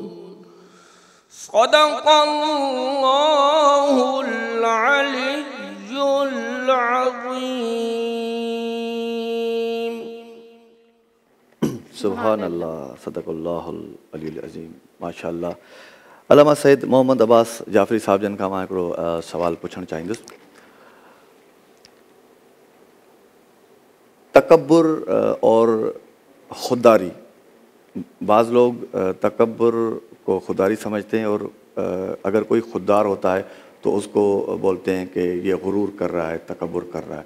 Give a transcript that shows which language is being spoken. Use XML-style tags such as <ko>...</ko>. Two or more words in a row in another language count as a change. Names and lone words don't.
<ar>صدق الله العلي العظيم. سبحان الله، صدق الله العلي العظيم. ما شاء الله.</ar> <sd>अल्लामा सैयद मोहम्मद अब्बास जाफ़री साहब जन खां मां हिकिड़ो सवाल पुछणु चाहींदुसि।</sd> <ur>تکبر اور خودداری، بعض لوگ تکبر کو خودداری سمجھتے ہیں اور اگر کوئی خوددار ہوتا ہے تو اس کو بولتے ہیں کہ یہ غرور کر رہا ہے، تکبر کر رہا ہے.</ur>